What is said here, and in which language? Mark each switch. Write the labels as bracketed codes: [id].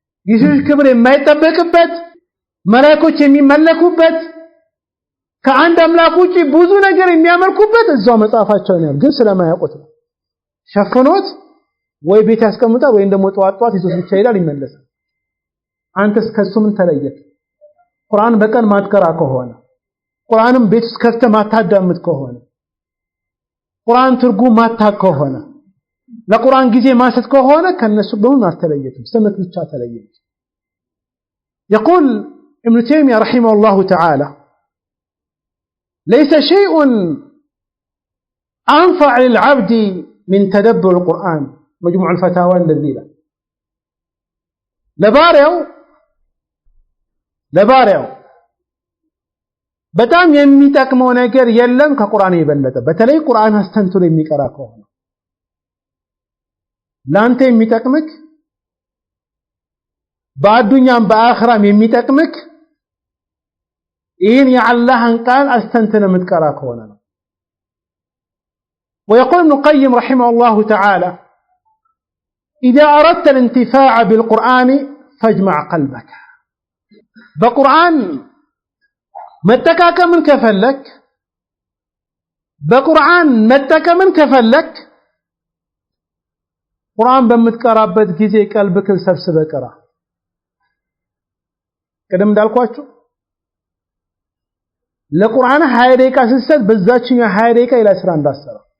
[am] የሰዎች ክብር የማይጠበቅበት መላእክቶች የሚመለኩበት ከአንድ አምላክ ውጪ ብዙ ነገር የሚያመልኩበት እዛው መጽሐፋቸው ነው። ግን ስለማያውቁት ነው ሸፍኖት ወይ ቤት ያስቀምጣል ወይ ደግሞ ጧት ይዞት ብቻ ይላል ይመለሳል። አንተስ ከሱ ምን ተለየክ? ቁርአን በቀን ማትቀራ ከሆነ ቁርአንም ቤት ውስጥ ከፍተህ ማታዳምጥ ከሆነ ቁርአን ትርጉም ማታውቅ ከሆነ ለቁርአን ጊዜ ማሰጥ ከሆነ ከነሱ በምን አልተለየክም? ስምክ ብቻ ተለየክ። [ar] يقول ابن تيمية رحمه الله تعالى ليس شيء أنفع للعبد من تدبر القرآن مجموع الفتاوى اللذيذة لباريو [am] በጣም የሚጠቅመው ነገር የለም ከቁርአን የበለጠ። በተለይ ቁርአን አስተንትኖ የሚቀራ ከሆነ ላንተ የሚጠቅምክ በአዱኛም በአኺራም የሚጠቅምክ ይህን የአላህን ቃል አስተንትነ የምትቀራ ከሆነ ነው። [ar] ويقول ابن القيم رحمه الله تعالى إذا أردت الانتفاع بالقرآن فاجمع قلبك. [am] بقرآن መጠቃቀምን ከፈለክ በቁርአን መጠቀምን ከፈለክ ቁርአን በምትቀራበት ጊዜ ቀልብክን ሰብስበህ ቅራ። ቀደም እንዳልኳችሁ ለቁርአን 20 ደቂቃ ስትሰጥ በዛችኛው 20 ደቂቃ ኢላ ስራ እንዳሰራ፣